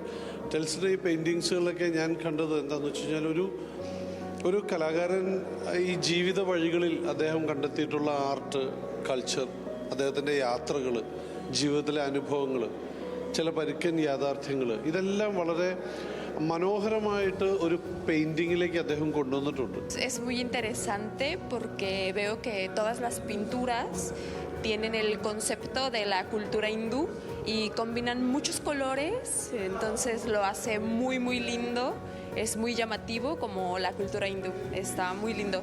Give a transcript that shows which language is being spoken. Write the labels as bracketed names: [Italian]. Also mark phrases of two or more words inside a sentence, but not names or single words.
[Malayalam] ടെൻസിലിൻ്റെ ഈ പെയിൻറ്റിങ്സുകളൊക്കെ ഞാൻ കണ്ടത് എന്താണെന്ന് വെച്ച് കഴിഞ്ഞാൽ ഒരു കലാകാരൻ ഈ ജീവിത വഴികളിൽ അദ്ദേഹം കണ്ടെത്തിയിട്ടുള്ള ആർട്ട്, കൾച്ചർ, അദ്ദേഹത്തിൻ്റെ യാത്രകൾ, ജീവിതത്തിലെ അനുഭവങ്ങൾ, ചില പരുക്കൻ യാഥാർത്ഥ്യങ്ങൾ, ഇതെല്ലാം വളരെ മനോഹരമായിട്ട് ഒരു പെയിന്റിങ്ങിലേക്ക് അദ്ദേഹം കൊണ്ടുവന്നിട്ടുണ്ട്. [Spanish] Es muy interesante porque veo que todas las pinturas tienen el concepto de la cultura hindú y combinan muchos colores, entonces lo hace muy lindo, es muy llamativo como la cultura hindú, está muy lindo.